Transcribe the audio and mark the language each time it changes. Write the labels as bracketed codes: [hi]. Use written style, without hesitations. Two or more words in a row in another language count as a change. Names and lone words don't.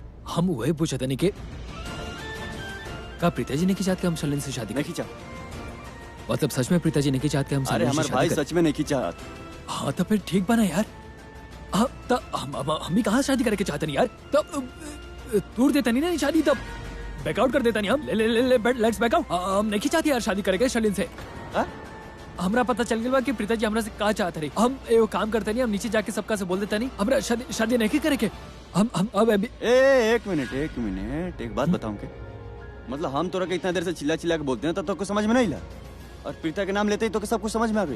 [bho] हम वही पूछा था नहीं के का प्रीता जी नहीं चाहत कि हम शर्लिन से शादी नहीं चाहत? मतलब सच में प्रीता जी नहीं चाहत कि हम अरे शर्लिन से हमारे शादी भाई करें? सच में नहीं चाहत। हाँ तो फिर ठीक बना यार। हम भी कहाँ शादी करके चाहते नहीं यार। तब तोड़ देता नहीं ना शादी, तब बैकआउट कर देता नहीं हम। [en] ले let's back out. [bho] हम नहीं चाहते यार शादी करेंगे शर्लिन से। हमरा पता चल गया कि प्रीता जी हमरा से का चाहते रही। हम एगो काम करते नहीं, हम नीचे जाके सबका से बोल देता नहीं हमरा शादी नहीं करेंगे। हम अब अभी एक मिनट एक बात बताऊं के? मतलब हम तोरा के इतना देर से चिल्ला चिल्ला के बोलते हैं तो कुछ समझ में नहीं ला, और प्रीता के नाम लेते ही तो सब कुछ समझ में आ गई।